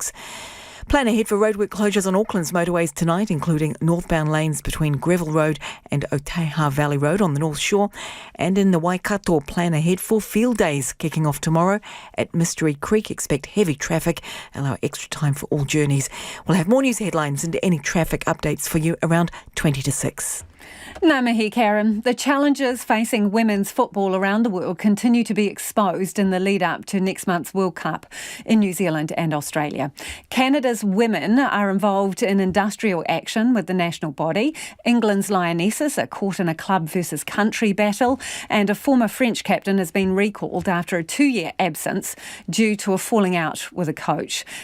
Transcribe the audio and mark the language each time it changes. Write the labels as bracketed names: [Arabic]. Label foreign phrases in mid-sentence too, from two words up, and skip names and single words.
[English] Plan ahead for roadwork closures on Auckland's motorways tonight, including northbound lanes between Greville Road and Ōtōtiki Valley Road on the North Shore. And in the Waikato, plan ahead for field days kicking off tomorrow at Mystery Creek. Expect heavy traffic. Allow extra time for all journeys. We'll have more news headlines and any traffic updates for you around 20 to 6. [Māori] Ngā mihi, Karen. [English] The challenges facing women's football around the world continue to be exposed in the lead up to next month's World Cup in New Zealand and Australia. Canada's women are involved in industrial action with the national body. England's Lionesses are caught in a club versus country battle, and a former French captain has been recalled after a 2-year absence due to a falling out with a coach.